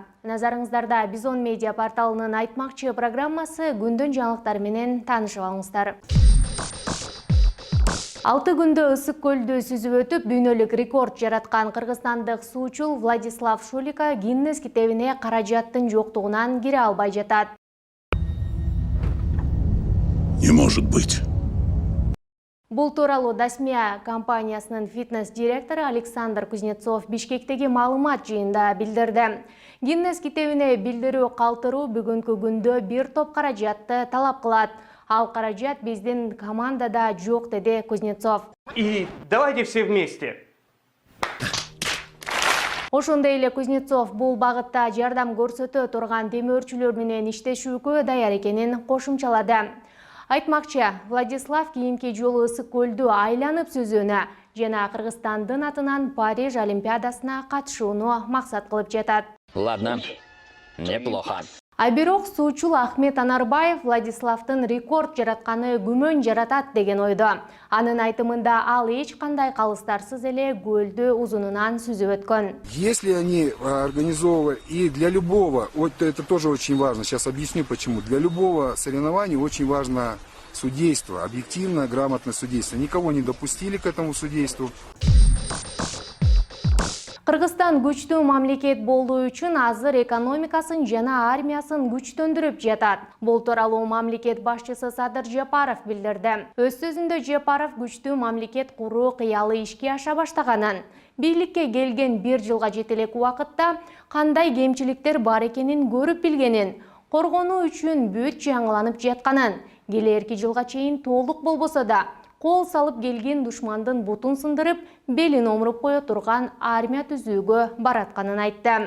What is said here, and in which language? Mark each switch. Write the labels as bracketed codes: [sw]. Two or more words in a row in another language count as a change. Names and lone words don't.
[ky] Назарыңыздарда Бизон медиа порталынын айтмакчы программасы күндүн жаңылыктары менен таанышып алыңыздар. 6 күндө ысык көлдү сүзүп өтүп, дүйнөлүк рекорд жараткан кыргызстандык суучул Владислав Шолико Гиннес китебине каражаттын жоктугунан кире албай жатат. [ru] Не может быть. [ky] Бул тууралуу Дасмия компаниясынын фитнес-директору Александр Кузнецов Бишкектеги маалымат жыйында билдирди. Гиннес китебине билдирүү калтыруу бүгүнкү күндө бир топ каражатты талап кылат. Ал каражат биздин командада жок, деди Кузнецов. [ru] И давайте все вместе. [ky] Ошондой эле Кузнецов бул багытта жардам көрсөтө турган демөөрчүлөр менен иштешүүгө даяр экенин кошумчалады. Айтмакчы, Владислав кийинки жолу ысык көлдү айланып сүзүүнү жана Кыргызстандын атынан Париж Олимпиадасына катышууну максат кылып жатат. [ru] Ладно, неплохо. [ky] А бирок суучул Ахмет Анарбаев Владиславдын рекорд жаратканы күмөн жаратат деген ойдо. Анын айтымында ал эч кандай калыстарсыз эле көлдү узунунан сүзүп өткөн. [ru] Если они организовывают, и для любого, вот это тоже очень важно, сейчас объясню почему, для любого соревнования очень важно судейство, объективное, грамотное судейство. Никого не допустили к этому судейству. [ky] Кыргызстан күчтүү мамлекет болуу үчүн азыр экономикасын жана армиясын күчтөндүрүп жатат. Бул тууралуу мамлекет башчысы Садыр Жапаров билдирди. Өз сөзүндө Жапаров күчтүү мамлекет куруу кыялы ишке аша баштаганын, бийликке келген 1 жылга жетелек убакытта кандай кемчиликтер бар экенин көрүп билгенин, коргонуу үчүн бүт жаңыланып жатканын, келерки жылга чейин толук болбосо да кол салып келген душмандын бутун сындырып, белин омуруп кое турган армия түзүүгө баратканын айтты.